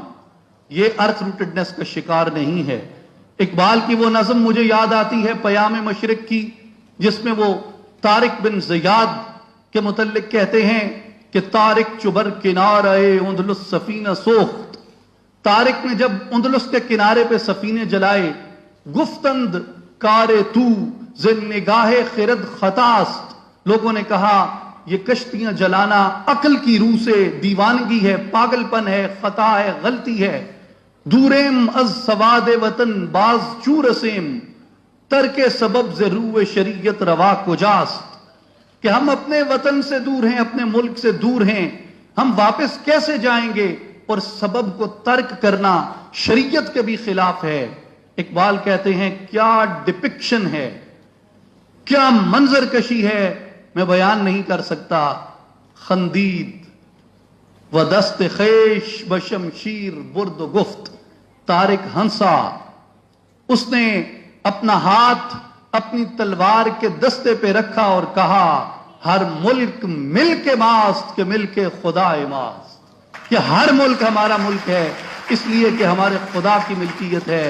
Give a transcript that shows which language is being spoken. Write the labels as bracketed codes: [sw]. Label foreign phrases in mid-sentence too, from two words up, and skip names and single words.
[ur] یہ [en] earth rootedness [ur] کا شکار نہیں ہے۔ اقبال کی وہ نظم مجھے یاد آتی ہے پیام مشرق کی، جس میں وہ طارق بن زیاد کے متعلق کہتے ہیں کہ [fa] طارق چبر کنارہ اندلس سفینہ سوخت۔ [ur] طارق نے جب اندلس کے کنارے پہ سفینے جلائے، [fa] گفتند کار تو زن نگاہ خرد خطاست، [ur] لوگوں نے کہا یہ کشتیاں جلانا عقل کی روح سے دیوانگی ہے، پاگل پن ہے، خطا ہے، غلطی ہے۔ [fa] دوریم از سواد وطن باز چورسیم، ترک سبب ز روح شریعت روا کجاست، [ur] کہ ہم اپنے وطن سے دور ہیں، اپنے ملک سے دور ہیں، ہم واپس کیسے جائیں گے، اور سبب کو ترک کرنا شریعت کے بھی خلاف ہے۔ اقبال کہتے ہیں کیا ڈپکشن ہے، کیا منظر کشی ہے، میں بیان نہیں کر سکتا۔ [fa] خندید و دست خیش بشمشیر برد و گفت، [ur] طارق ہنسا، اس نے اپنا ہاتھ اپنی تلوار کے دستے پہ رکھا اور کہا [fa] ہر ملک ملک ماست کہ ملک خدا ماست، [ur] کہ ہر ملک ہمارا ملک ہے اس لیے کہ ہمارے خدا کی ملکیت ہے۔